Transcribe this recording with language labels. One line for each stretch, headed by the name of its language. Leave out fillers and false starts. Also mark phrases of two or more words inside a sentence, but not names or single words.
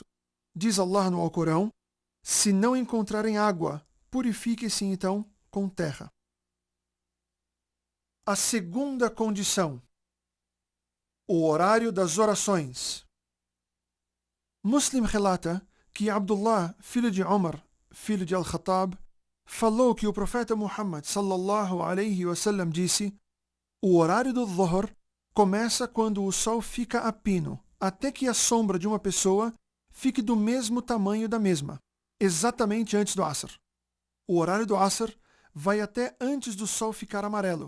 Portuguese: Diz Allah no Alcorão: se não encontrarem água, purifique-se então com terra. A segunda condição: o horário das orações. Muslim relata que Abdullah, filho de Umar, filho de Al-Khattab, falou que o profeta Muhammad
Arabic: صلى الله عليه وسلم
Portuguese: disse: o horário do Dhuhr começa quando o sol fica a pino, até que a sombra de uma pessoa fique do mesmo tamanho da mesma, exatamente antes do Asr. O horário do Asr vai até antes do sol ficar amarelo.